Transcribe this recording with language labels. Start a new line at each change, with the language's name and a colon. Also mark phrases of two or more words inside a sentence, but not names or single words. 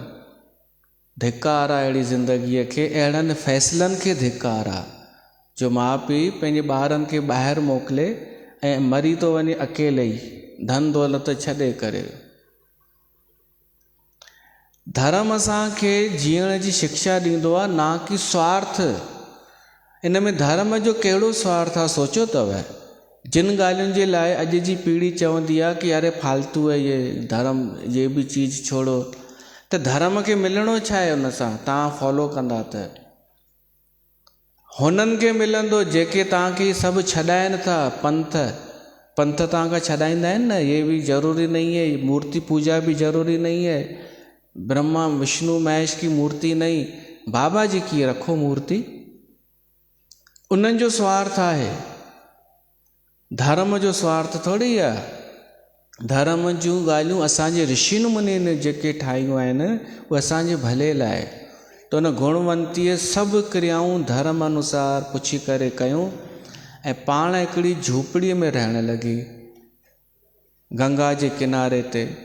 Sindhi: धिकार आहे अहिड़ी ज़िंदगीअ खे, अहिड़नि फ़ैसिलनि खे धिकार आहे जो माउ पीउ पंहिंजे ॿारनि खे ॿाहिरि मोकिले ऐं मरी थो वञे अकेले ई, धन दौलत छॾे करे। धर्म असांखे जीअण जी शिक्षा ॾींदो आहे, ना कि स्वार्थ। इन में धर्म जो कहिड़ो स्वार्थ आहे सोचियो अथव? जिन ॻाल्हियुनि जे लाइ अॼु जी पीढ़ी चवंदी आहे कि
Hindi: अरे फालतू है ये धर्म, ये भी चीज़ छोड़ो,
Sindhi: त धर्म खे मिलणो छा आहे उन सां? तव्हां फॉलो कंदा त हुननि खे मिलंदो जेके तव्हांखे सभु छॾाइनि था। पंथ तव्हांखां छॾाईंदा आहिनि न,
Hindi: ये भी ज़रूरी नहीं है, मूर्ति पूजा भी ज़रूरी नहीं है, ब्रह्मा विष्णु महेश की मूर्ति नहीं, बाबा जी की रखो मूर्ति।
Sindhi: उन्हनि जो स्वार्थ आहे, धर्म जो स्वार्थ थोड़ी आहे। धर्म जूं ॻाल्हियूं असांजे ऋषि मुनियुनि जेके ठाहियूं आहिनि, उहे असांजे भले लाइ। त उन गुणवंतीअ सभु क्रियाऊं धर्म अनुसार पुछी करे कयूं ऐं पाण हिकिड़ी झूपड़ीअ में रहण लॻी, गंगा जे किनारे ते।